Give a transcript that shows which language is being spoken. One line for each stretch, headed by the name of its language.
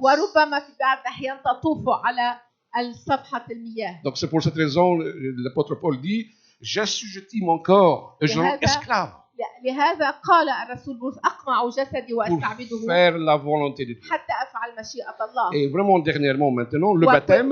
Arabic: وربما في بعض الأحيان تطوف على صفحة المياه.
French: Donc c'est pour cette raison, l'apôtre Paul dit, j'assujettis mon corps, je le rends esclave
Arabic: لهذا قال الرسول بولس أقمع جسدي
French: pour
Arabic: وأستعبده
French: faire la volonté de Dieu.
Arabic: حتى أفعل مشيئة الله.
French: Et vraiment dernièrement maintenant, le baptême